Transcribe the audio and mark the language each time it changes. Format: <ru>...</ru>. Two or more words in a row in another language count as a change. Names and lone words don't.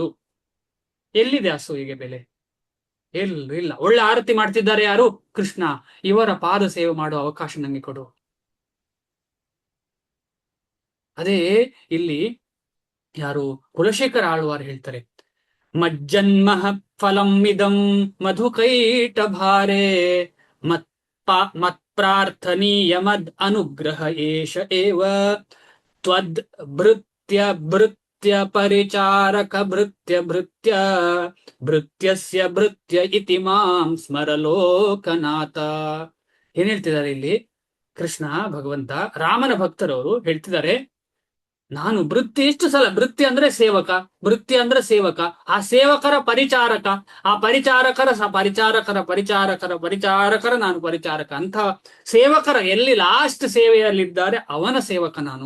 <kn>ಎಲ್ಲಿದೆ ಅಸೂಯೆಗೆ ಬೆಲೆ? ಎಲ್ಲೂ ಇಲ್ಲ. ಒಳ್ಳೆ ಆರತಿ ಮಾಡ್ತಿದ್ದಾರೆ ಯಾರು? ಕೃಷ್ಣ. ಇವರ ಪಾದ ಸೇವೆ ಮಾಡುವ ಅವಕಾಶ ನಂಗೆ ಕೊಡು. ಅದೇ ಇಲ್ಲಿ ಯಾರು ಕುಲಶೇಖರ ಆಳ್ವಾರ್ ಹೇಳ್ತಾರೆ,</kn> <sa>ಮಜ್ಜನ್ಮ ಫಲಂ ಇದಂ ಮಧುಕೈಟ ಭಾರೆ ಮತ್ ಪ್ರಾರ್ಥನೀಯ ಮದ್ ಅನುಗ್ರಹ ಏಷ ಏವ ತ್ವದ್ ಭೃತ್ಯ ಪರಿಚಾರಕ ಭೃತ್ಯಸ್ಯ ಭೃತ್ಯ ಇತಿ ಮಾಂ ಸ್ಮರ ಲೋಕನಾಥ.</sa> <kn>ಏನ್ ಹೇಳ್ತಿದ್ದಾರೆ ಇಲ್ಲಿ ಕೃಷ್ಣ ಭಗವಂತ? ರಾಮನ ಭಕ್ತರವರು ಹೇಳ್ತಿದ್ದಾರೆ, ನಾನು ಎಷ್ಟು ಸಲ ಭೃತ್ಯ ಅಂದ್ರೆ ಸೇವಕ, ಆ ಸೇವಕರ ಪರಿಚಾರಕ, ಆ ಪರಿಚಾರಕರ ನಾನು ಪರಿಚಾರಕ ಅಂತ ಸೇವಕರ ಎಲ್ಲಿ ಲಾಸ್ಟ್ ಸೇವೆಯಲ್ಲಿದ್ದಾರೆ ಅವನ ಸೇವಕ ನಾನು.</kn>